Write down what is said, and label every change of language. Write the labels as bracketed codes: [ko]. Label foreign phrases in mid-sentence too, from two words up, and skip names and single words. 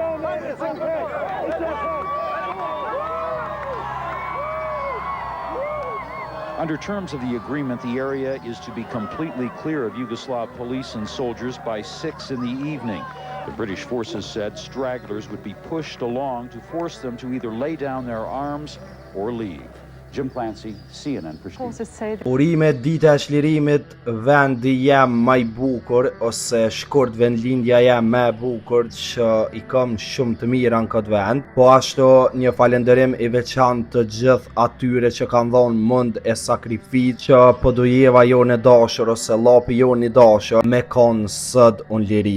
[en] Under terms of the agreement, the area is to be completely clear of Yugoslav police and soldiers by 6 in the evening. The British forces said stragglers would be pushed along to force them to either lay down their arms or leave. Jim Clancy, CNN Pristina. [sq] Urime dita e çlirimit, vendi jem më i bukur, ose shkurt vendlindja jem më e bukur që i kam shumë të mira në këtë vend. Po ashtu një falënderim i veçantë të gjithë atyre që kanë dhënë mund e sakrificë që Podujeva jon e dashur ose llapi jon i dashur me kon sot unë liri.